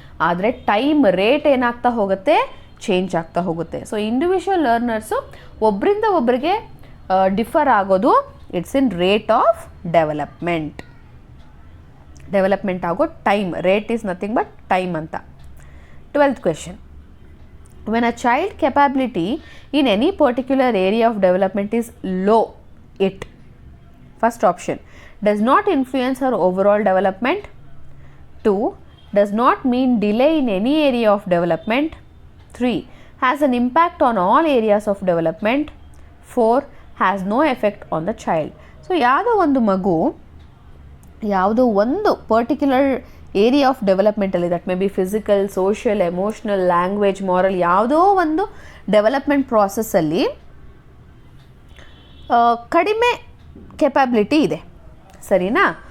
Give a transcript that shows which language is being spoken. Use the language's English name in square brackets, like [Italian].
[Kannada] ಆದರೆ time rate ಏನಾಗ್ತಾ ಹೋಗುತ್ತೆ, ಚೇಂಜ್ ಆಗ್ತಾ ಹೋಗುತ್ತೆ. ಸೊ ಇಂಡಿವಿಜುವಲ್ ಲರ್ನರ್ಸು ಒಬ್ಬರಿಂದ ಒಬ್ಬರಿಗೆ ಡಿಫರ್ ಆಗೋದು [English] it's in rate of development [Kannada] ಆಗೋ time. [English] rate is nothing but time [Kannada] ಅಂತ. [English] 12th question. When a child capability in any particular area of development is low, it, first option, does not influence her overall development. 2, does not mean delay in any area of development. 3, has an impact on all areas of development. 4, has no effect on the child. [Kannada] So ಯಾವುದೋ ಒಂದು ಮಗು ಯಾವುದೋ ಒಂದು particular area of ಡೆವಲಪ್ಮೆಂಟಲ್ಲಿ, [English] that may be physical, social, emotional, language, moral, [Kannada] ಯಾವುದೋ ಒಂದು development ಪ್ರಾಸೆಸ್ಸಲ್ಲಿ ಕಡಿಮೆ capability ಇದೆ, ಸರಿನಾ?